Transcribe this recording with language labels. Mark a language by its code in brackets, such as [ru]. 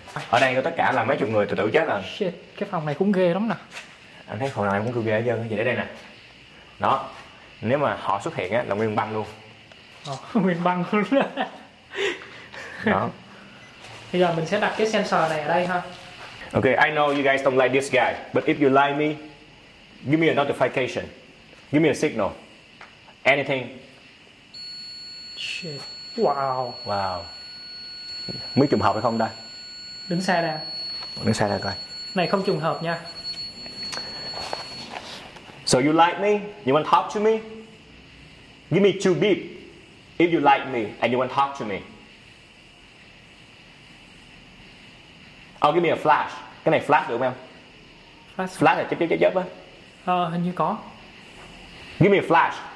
[vi] Ở đây có tất cả là mấy chục người, tự chết rồi. Shit, cái phòng này cũng ghê lắm nè. Anh thấy phòng này cũng cứ ghê hết trơn, vậy để đây nè. Đó, nếu mà họ xuất hiện á, là nguyên băng luôn. Ồ, nguyên băng luôn. Đó. Bây giờ mình sẽ đặt cái sensor này ở đây ha. [en] Okay, I know you guys don't like this guy, but if you like me, give me a notification. Give me a signal. Anything. Shit. Wow. Wow. [vi] Mới trùng hợp hay không đây? Đứng xa ra. Đứng xa ra coi. Này không trùng hợp nha. [en] So you like me? You want to talk to me? Give me 2 beep if you like me and you want to talk to me. Oh, give me a flash. [vi] Cái này flash được không em? [en] Flash. [vi] Flash là chớp á. Ờ, hình như có. [en] Give me a flash.